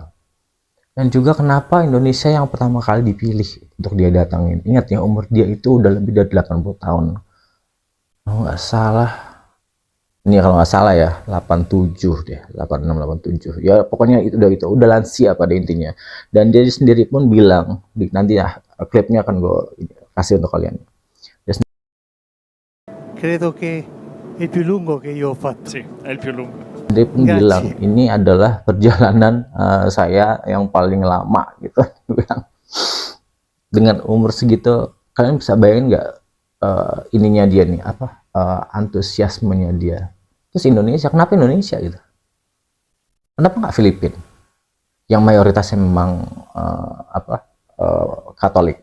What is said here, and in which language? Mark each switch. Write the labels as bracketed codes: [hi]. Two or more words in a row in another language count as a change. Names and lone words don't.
[id] Dan juga kenapa Indonesia yang pertama kali dipilih untuk dia datangin, ingat ya, umur dia itu udah lebih dari 80 tahun kalau nggak salah, ini kalau nggak salah ya 87 deh, 86 87 ya, pokoknya itu udah lansia pada intinya. Dan dia sendiri pun bilang, nanti ya klipnya akan gue kasih untuk kalian. [it] Credo che è il più lungo che io ho fatto. Sì, è il più lungo. [id] Dia pun [it] Grazie. [id] bilang ini adalah perjalanan saya yang paling lama gitu. Bilang, dengan umur segitu, kalian bisa bayangin nggak ininya dia nih, apa antusiasmenya dia. Terus Indonesia, kenapa Indonesia gitu? Kenapa nggak Filipina yang mayoritasnya memang Katolik?